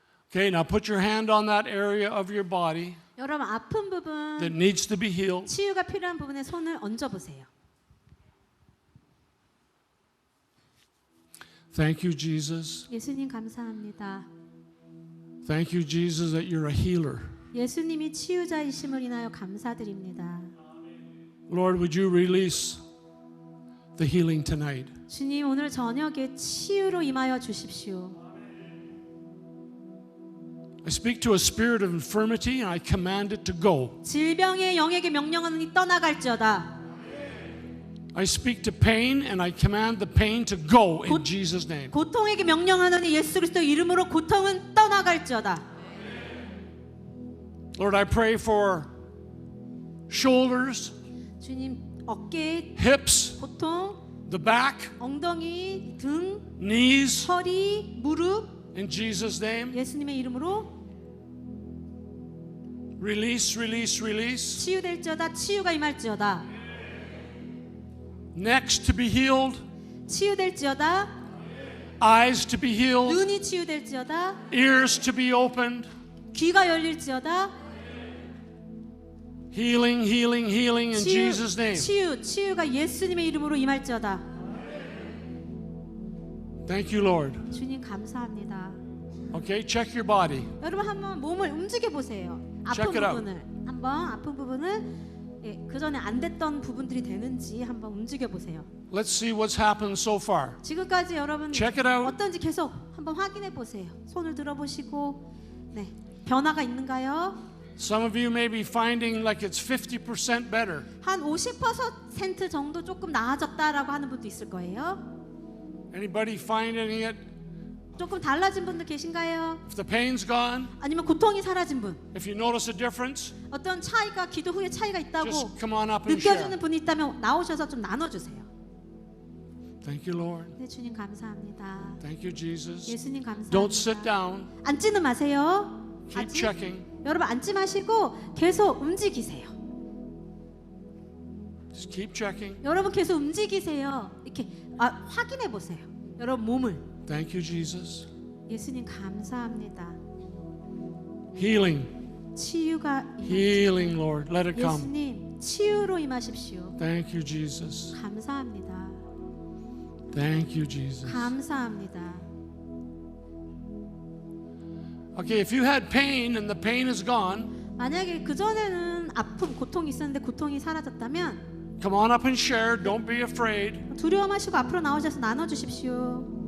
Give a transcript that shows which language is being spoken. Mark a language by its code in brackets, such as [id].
[en] Okay, now put your hand on that area of your body [ko] 여러분 아픈 [en] that [ko] 부분, [en] needs to be healed. [ko] 치유가 필요한 부분에 손을 얹어 보세요. [en] Thank you, Jesus. [ko] 예수님 감사합니다. [en] Thank you, Jesus, that you're a healer. [ko] 예수님이 치유자이심을 인하여 감사드립니다. [en] Lord, would you release the healing tonight? [ko] 주님 오늘 저녁에 치유로 임하여 주십시오. [en] I speak to a spirit of infirmity and I command it to go. [ko] 질병의 영에게 명령하노니 떠나갈지어다. [en] I speak to pain and I command the pain to go in [ko] 고- [en] Jesus' name. [ko] 고통에게 명령하노니 예수 그리스도 이름으로 고통은 떠나갈지어다. [en] Lord, I pray for shoulders, [ko] 주님 어깨, [en] hips, [ko] 고통, [en] the back, [ko] 엉덩이, 등, [en] knees, [ko] 허리, 무릎 [en] in Jesus' name. [ko] 예수님의 이름으로 [en] Release, release, release. [ko] 치유될지어다. 치유가 임할지어다. [en] Necks to be healed, [ko] 치유될지어다. [en] eyes to be healed, [ko] 눈이 치유될지어다. [en] ears to be opened. [ko] 귀가 열릴지어다. [en] Healing, healing, healing in Jesus' name. [ko] 치유가 예수님의 이름으로 임할지어다. [en] Thank you, Lord. [ko] 주님 감사합니다. [en] Okay, check your body. [ko] 여러분 한번 몸을 움직여 보세요. 아픈 [en] Check it out. [ko] 부분을 한번 아픈 부분을 그 전에 안 됐던 부분들이 되는지 한번 움직여 보세요. [en] Let's see what's happened so far. [ko] 지금까지 여러분 [en] Check it out. [ko] 어떤지 계속 한번 확인해 보세요. 손을 들어보시고 네 변화가 있는가요? [en] Some of you may be finding like it's 50% better. [ko] 한 50% 정도 조금 나아졌다라고 하는 분도 있을 거예요. [en] Anybody finding it [ko] 조금 달라진 분들 계신가요? [en] If the pain's gone, [ko] 아니면 고통이 사라진 분, [en] if you notice a difference, [ko] 어떤 차이가 기도 후에 차이가 있다고 [en] just come on up and [ko] 느껴지는 [en] share. [ko] 분이 있다면 나오셔서 좀 나눠주세요. [en] Thank you, Lord. [ko] 네, 주님 감사합니다. [en] Thank you, Jesus. [ko] 예수님 감사합니다. [en] Don't sit down. [ko] 앉지는 마세요. [en] Keep [ko] 아직 [en] checking. [ko] 여러분 앉지 마시고 계속 움직이세요. [en] Just keep checking. [ko] 여러분 계속 움직이세요. 이렇게 확인해 보세요. 여러분 몸을. [en] Thank you, Jesus. [ko] 예수님 감사합니다. [en] Healing. [ko] 치유가 [en] Healing, Lord. Let it come. [ko] 예수님 치유로 임하십시오. [en] Thank you, Jesus. [ko] 감사합니다. [en] Thank you, Jesus. [ko] 감사합니다. [en] Okay, if you had pain and the pain is gone, [ko] 만약에 그 전에는 아픔, 고통이 있었는데 고통이 사라졌다면 [en] come on up and share. Don't be afraid. [ko] 두려워하시고 앞으로 나오셔서 나눠주십시오.